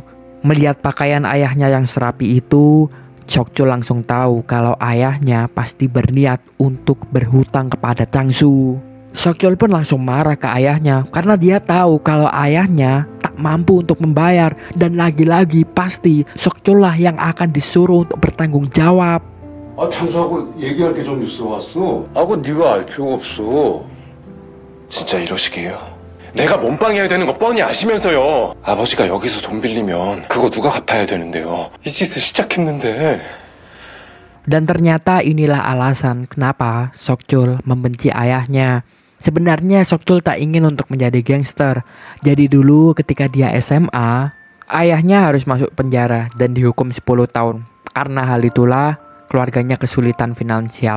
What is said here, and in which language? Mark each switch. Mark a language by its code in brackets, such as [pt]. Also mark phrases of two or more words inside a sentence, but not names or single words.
[id] Melihat pakaian ayahnya yang serapi itu, Sokjul langsung tahu kalau ayahnya pasti berniat untuk berhutang kepada Changsu. Sokjul pun langsung marah ke ayahnya karena dia tahu kalau ayahnya tak mampu untuk membayar, dan lagi-lagi pasti Sokjul lah yang akan disuruh untuk bertanggung jawab. [ko] 창수하고 얘기할 게 좀 있어 왔어. 하고 네가 알 필요가 없어. 진짜 이러시게요? 내가 몸빵해야 되는 거 뻔히 아시면서요. 아버지가 여기서 돈 빌리면 그거 누가 갚아야 되는데요. 이 짓을 시작했는데. [id] Dan ternyata inilah alasan kenapa Sokjul membenci ayahnya. Sebenarnya Sokjul tak ingin untuk menjadi gangster. Jadi dulu ketika dia SMA, ayahnya harus masuk penjara dan dihukum 10 tahun. Karena hal itulah keluarganya kesulitan finansial.